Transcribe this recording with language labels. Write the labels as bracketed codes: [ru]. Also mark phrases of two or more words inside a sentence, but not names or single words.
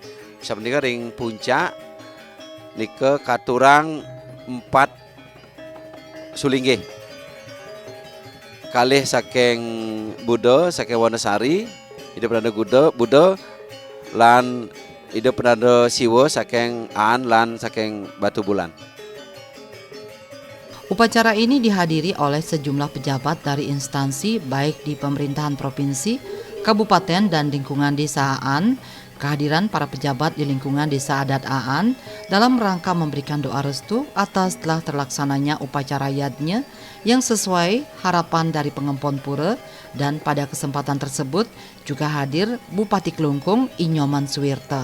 [ban] Sapunika ring puncak nika katurang 4 sulinggih. Kalih saking Buddha saking Wonosari, ida Penanda Buddha lan ida Penanda Siwa saking Aan lan saking Batu Bulan. [id] Upacara ini dihadiri oleh sejumlah pejabat dari instansi baik di pemerintahan provinsi, kabupaten dan lingkungan desa Aan. Kehadiran para pejabat di lingkungan desa adat Aan dalam rangka memberikan doa restu atas telah terlaksananya upacara yadnya yang sesuai harapan dari pengempon pura, dan pada kesempatan tersebut juga hadir Bupati Klungkung Inyoman Suwirta.